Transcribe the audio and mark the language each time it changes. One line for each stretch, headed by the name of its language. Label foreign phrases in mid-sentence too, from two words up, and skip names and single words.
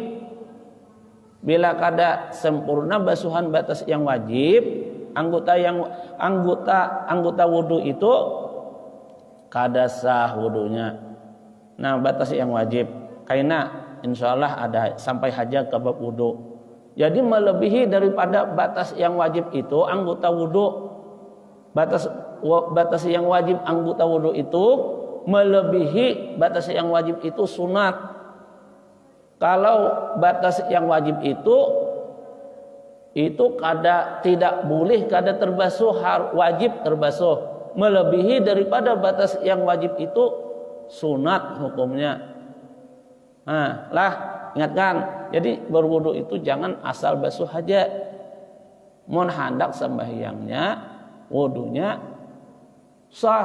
Indonesian: Bila kada sempurna basuhan batas yang wajib, anggota wudu itu kada sah wudunya. Nah, batas yang wajib karena insyaallah ada sampai haja ke bab wudu. Jadi melebihi daripada batas yang wajib itu anggota wudu. Batas yang wajib anggota wudu itu melebihi batas yang wajib itu sunat. Kalau batas yang wajib itu tidak boleh kada terbasuh, wajib terbasuh. Melebihi daripada batas yang wajib itu sunat hukumnya. Nah, lah ingatkan. Jadi berwudu itu jangan asal basuh aja. Mun hendak sembahyangnya, wudunya sah.